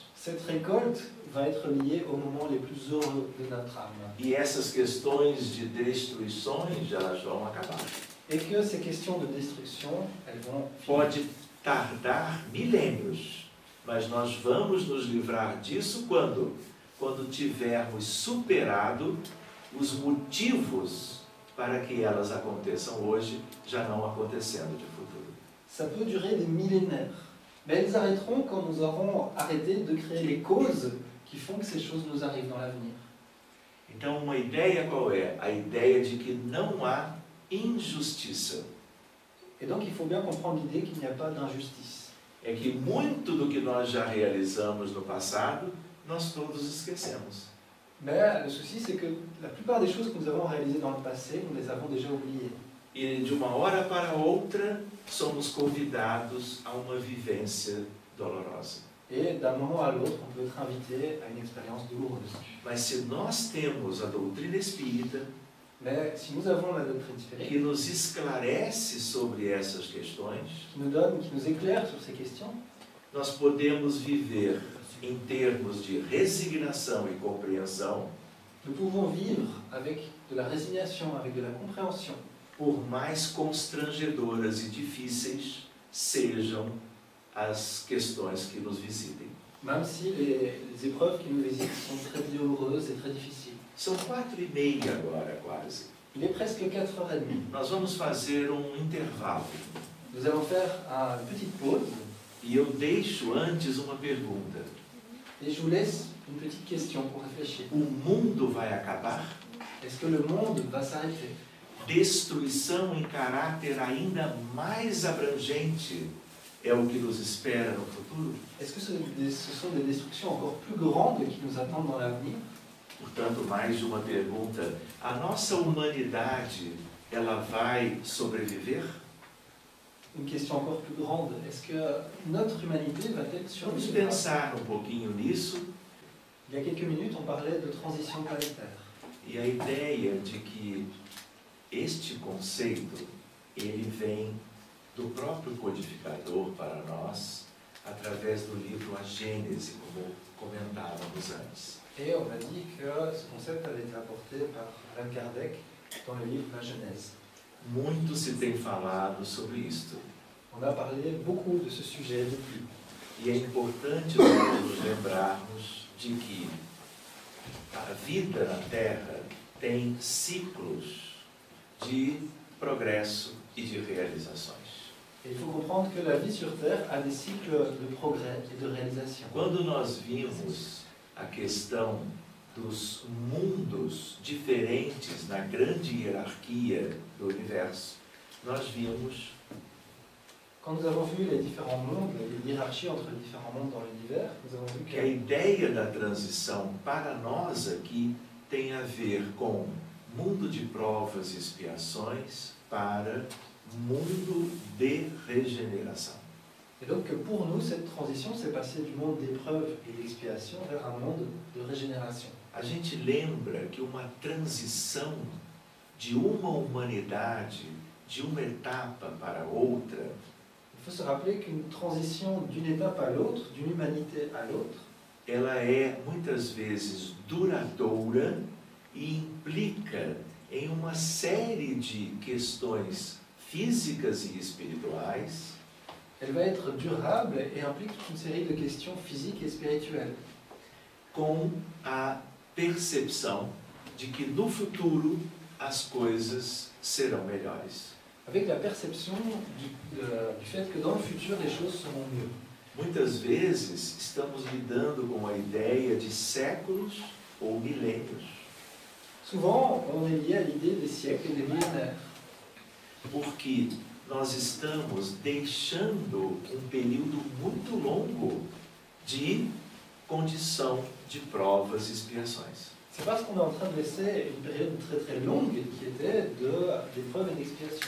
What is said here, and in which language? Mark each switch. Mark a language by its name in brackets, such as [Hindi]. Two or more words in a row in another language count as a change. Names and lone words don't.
[French] cette récolte va être liée aux moments les plus heureux de notre âme. [Portuguese] E essas questões de destruições, elas vão acabar. [French] Et que ces questions de destruction, elles vont finir. [Portuguese] Pode tardar milênios, mas nós vamos nos livrar disso quando? Quando tivermos superado os motivos para que elas aconteçam hoje, já não acontecendo de futuro. [French] Ça peut durer des millénaires, mais elles arrêteront quand nous aurons arrêté de créer les causes qui font que ces choses nous arrivent dans l'avenir. [Portuguese] Então, uma ideia qual é? A ideia de que não há injustiça. [French] Et donc il faut bien comprendre l'idée qu'il n'y a pas d'injustice. [Portuguese] É que muito do que nós já realizamos no passado, nós todos esquecemos. [French] Mais le souci, c'est que la plupart des choses que nous avons réalisées dans le passé, nous les avons déjà oubliées. [Portuguese] E de uma hora para outra, somos convidados a uma vivência dolorosa. [French] Et d'un moment à l'autre, on peut être invité à une expérience douloureuse. [Portuguese] Mas se nós temos a doutrina espírita, [French] Mais si nous avons la doctrine spirituelle, [Portuguese] que nos esclarece sobre essas questões, [French] qui nous donne, qui nous éclaire sur ces questions, [Portuguese] nós podemos viver em termos de resignação e compreensão, [French] nous pouvons vivre avec de la résignation, avec de la compréhension, [Portuguese] por mais constrangedoras e difíceis sejam as questões que nos visitem. [French] même si les épreuves qui nous visitent sont très douloureuses et très difficiles. [Portuguese] São 4h30 agora, quase. [French] Il est presque 4h30. [Portuguese] Nós vamos fazer intervalo. [French] Nous allons faire une petite pause [Portuguese] E eu deixo antes uma pergunta. [French] et je vous laisse une petite question pour réfléchir. [Portuguese] O mundo vai acabar? [French] Est-ce que le monde va s'arrêter? [Portuguese] Destruição em caráter ainda mais abrangente é o que nos espera no futuro? [French] Est-ce que ce sont des destructions encore plus grandes qui nous attendent dans l'avenir? [Portuguese] Portanto, mais uma pergunta. A nossa humanidade, ela vai sobreviver? [French] Une question encore plus grande. Est-ce que notre humanité va-t-elle [Portuguese] Vamos [French] survivre? [Portuguese] pensar um pouquinho nisso. [French] Il y a quelques minutes, on parlait de transition planétaire. [Portuguese] E a ideia de que este conceito, ele vem do próprio codificador para nós, através do livro A Gênese, como comentávamos antes. [French] Et on a dit que ce concept avait été apporté par Allan Kardec dans le livre La Genèse. [Portuguese] Muito se tem falado sobre isto. [French] On a parlé beaucoup de ce sujet depuis. [Portuguese] E é importante nós nos lembrarmos de que a vida na Terra tem ciclos de progresso e de realizações. [French] Et il faut comprendre que la vie sur Terre a des cycles de progrès et de réalisation. [Portuguese] Quando nós vimos a questão dos mundos diferentes na grande hierarquia do universo, nós vimos [French] Quand nous avons vu les différents mondes, les hiérarchies entre les différents mondes dans l'univers, nous avons vu [Portuguese] que a [French] que [Portuguese] ideia da transição para nós aqui tem a ver com mundo de provas e expiações para mundo de regeneração. [French] Et donc pour nous, cette transition s'est passée du monde d'épreuve et d'expiation vers un monde de régénération. [Portuguese] A gente lembra que uma transição de uma humanidade, de uma etapa para outra, [French] Il faut se rappeler qu'une transition d'une étape à l'autre, d'une humanité à l'autre, [Portuguese] ela é muitas vezes duradoura e implica em uma série de questões físicas e espirituais [French] elle va être durable et implique toute une série de questions physiques et spirituelles, [Portuguese] com a percepção de que no futuro as coisas serão melhores. [French] avec la perception du fait que dans le futur, les choses seront mieux. [Portuguese] Muitas vezes estamos lidando com a ideia de séculos ou milênios. [French] Souvent, on est lié à l'idée des siècles et des millénaires. [Portuguese] porque nós estamos deixando um período muito longo de condição de provas e expiações. [French] C'est parce qu'on est en train de laisser une période très très longue qui était d'épreuves et d'expiation.